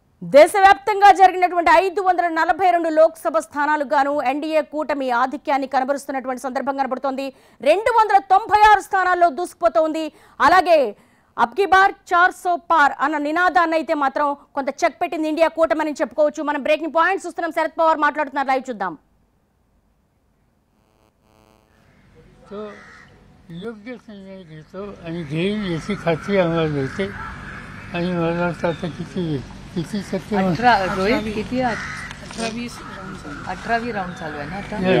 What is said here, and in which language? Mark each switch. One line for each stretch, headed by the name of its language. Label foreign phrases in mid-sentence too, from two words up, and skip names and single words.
Telugu: దేశవ్యాప్తంగా జరిగినటువంటి 542 లోక్సభ స్థానాలకు గాను ఎన్డీఏ కూటమి ఆధిక్యాన్ని కనబరుస్తున్నటువంటి సందర్భం కనబడుతోంది. 296 స్థానాల్లో దూసుకుపోతోంది. అలాగే
Hindi: अबकी बार 400 पार
Telugu: అన్న నినాదాన్ని అయితే మాత్రం కొంత చెక్ పెట్టింది ఇండియా కూటమి అని చెప్పుకోవచ్చు. మనం
English: breaking points
Telugu: చూస్తున్నాం. శరద్ పవార్ మాట్లాడుతున్నారు. లైవ్ చూద్దాం.
Marathi: योग्य निर्णय घेतो आणि घेईन याची खात्री आम्हाला मिळते आणि मला वाटतं आता किती टक्के 18वी राऊंड चालू आहे ना आता.